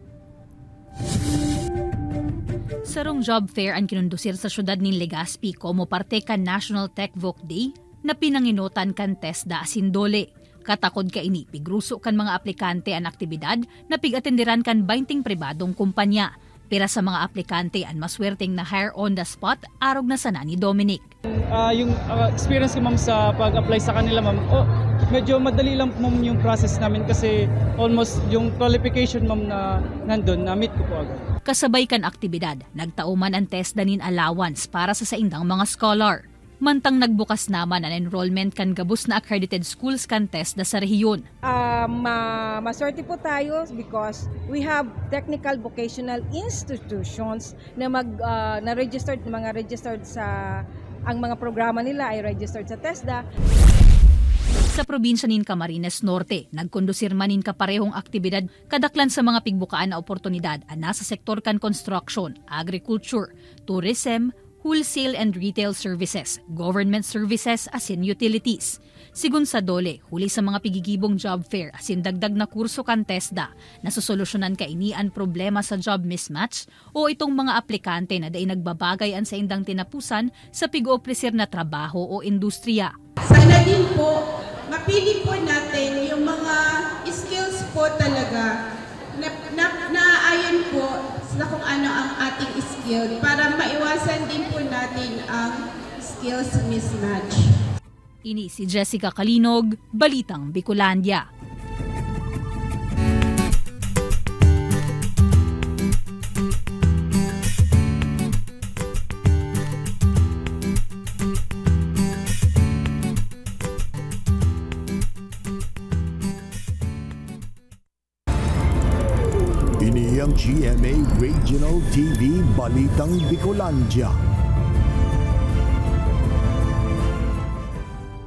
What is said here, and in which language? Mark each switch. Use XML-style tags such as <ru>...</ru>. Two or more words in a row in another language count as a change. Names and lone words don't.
<bik>Sarong job fair ang kinundusir sa syudad ni Legazpi como parte kan National Tech Voc Day na pinanginutan kan TESDA Asindole. Katakod ka ini, pigruso kan mga aplikante ang aktibidad na pigatendiran kan 20 pribadong kumpanya. Pira sa mga aplikante ang maswerteng na</bik> <en>hire on the spot,</en> <bik>arog na sana ni Dominic.</bik> <tl>Yung experience ko ma'am sa pag-apply sa kanila ma'am, medyo madali lang ma'am yung process namin kasi almost yung qualification ma'am na nandun, na-meet ko po agad.</tl> <bik>Kasabay kan aktibidad, nagtauman ang TESDA nin allowance para sa saindang mga scholar. Mantang nagbukas naman ang enrollment kan gabus na</bik> <en>accredited schools</en> <bik>kan TESDA sa rehiyon.</bik> <tl>Maswerte po tayo</tl> <en>because we have technical vocational institutions</en> <tl>na na-registered, mga registered sa, ang mga programa nila ay registered sa TESDA.</tl> <bik>Sa probinsya nin Camarines Norte, nagkondusir man nin kaparehong aktibidad kadaklan sa mga pigbukaan na oportunidad ang nasa sektor kan</bik> <en>construction, agriculture, tourism, wholesale and retail services, government services</en> <bik>asin utilities. Sigun sa Dole, huli sa mga pigigibong</bik> <en>job fair</en> <bik>asin dagdag na kurso kan TESDA, nasusolusyonan ka ini ang problema sa</bik> <en>job mismatch</en> <bik>o itong mga aplikante na day nagbabagayan sa indang tinapusan sa pig-opresir na trabaho o industriya.</bik> <tl>Sana din po, mapili po natin yung mga skills po talaga na ayon po sa kung ano ang ating skill para maiwasan din po natin ang</tl> <en>skills mismatch.</en> <bik>Ini si Jessica Kalinog, Balitang Bicolandia. Ini ang GMA Regional TV Balitang Bicolandia.</bik>